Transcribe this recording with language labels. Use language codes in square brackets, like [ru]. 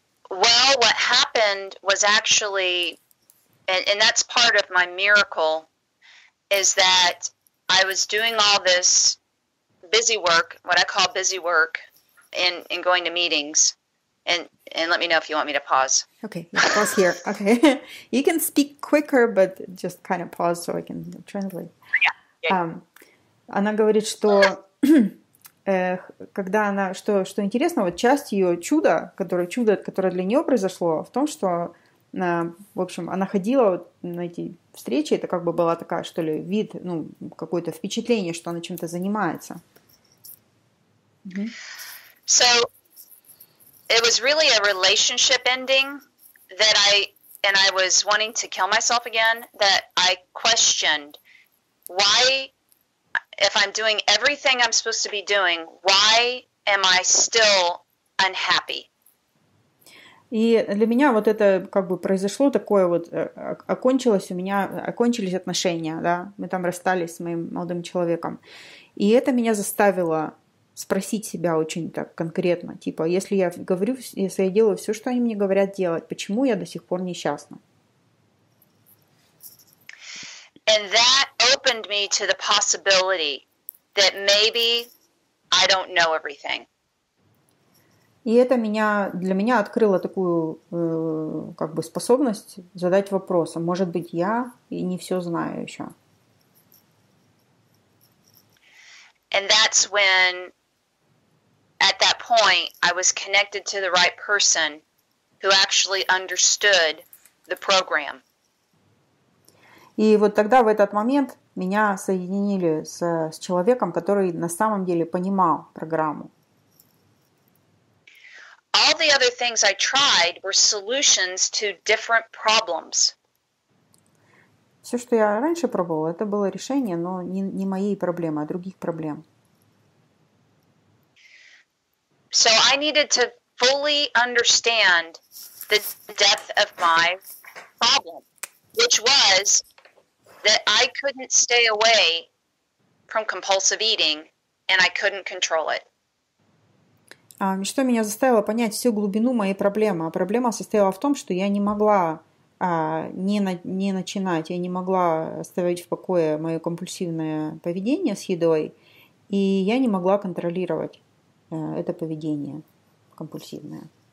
[en] Well, what happened was actually, and that's part of my miracle, is that I was doing all this busy work, what I call busy work, in going to meetings. And let me know if you want me to pause. Okay, yeah, pause here. Okay. You can speak quicker, but just kind of pause so I can translate. [ru] Она говорит, что когда она, что интересно, вот часть ее чуда, которое для нее произошло, в том, что, в общем, она ходила вот на эти встречи, это как бы была такая, что ли, вид, какое-то впечатление, что она чем-то занимается. [en] So it was really a relationship ending that I was wanting to kill myself again, that I questioned why, if I'm doing everything I'm supposed to be doing, why am I still unhappy? [ru] И для меня вот это как бы произошло такое вот, окончились отношения, да, мы там расстались с моим молодым человеком. И это меня заставило спросить себя очень так конкретно, типа, если я делаю все, что они мне говорят делать, почему я до сих пор несчастна? [en] And that opened me to the possibility that maybe I don't know everything. [ru] И это для меня открыло такую как бы способность задать вопрос, а может быть, я и не все знаю еще. [en] And that's when, at that point, I was connected to the right person who actually understood the program. [ru] И вот тогда, в этот момент, меня соединили с человеком, который на самом деле понимал программу. [en] All the other things I tried were solutions to different problems. [ru] Все, что я раньше пробовала, это было решение, но не моей проблемы, а других проблем. [en] So I needed to fully understand the depth of my problem, which was that I couldn't stay away from compulsive eating and I couldn't control it. [ru] Что меня заставило понять всю глубину моей проблемы? А проблема состояла в том, что я не могла не начинать, я не могла оставить в покое мое компульсивное поведение с едой, и я не могла контролировать это поведение компульсивное.